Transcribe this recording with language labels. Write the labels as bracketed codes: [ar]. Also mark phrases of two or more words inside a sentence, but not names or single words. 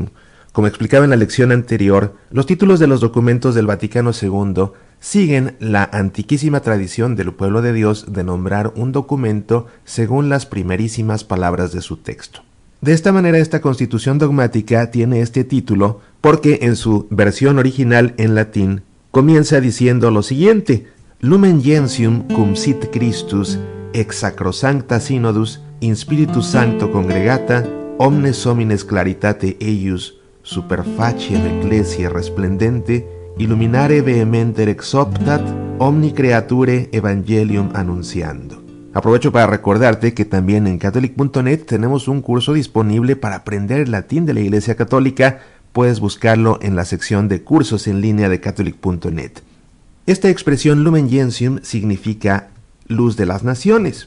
[es] Como explicaba en la lección anterior, los títulos de los documentos del Vaticano II siguen la antiquísima tradición del pueblo de Dios de nombrar un documento según las primerísimas palabras de su texto. De esta manera, esta Constitución Dogmática tiene este título porque en su versión original en latín comienza diciendo lo siguiente: [la] Lumen Gentium cum sit Christus ex sacrosancta synodus in Spiritus Sancto congregata omnes homines claritate eius super faciem ecclesiae resplendente illuminare vehementer ex optat omni creature evangelium annunciando. [es] Aprovecho para recordarte que también en Catholic.net tenemos un curso disponible para aprender el latín de la Iglesia Católica. Puedes buscarlo en la sección de cursos en línea de Catholic.net. Esta expresión Lumen Gentium significa luz de las naciones.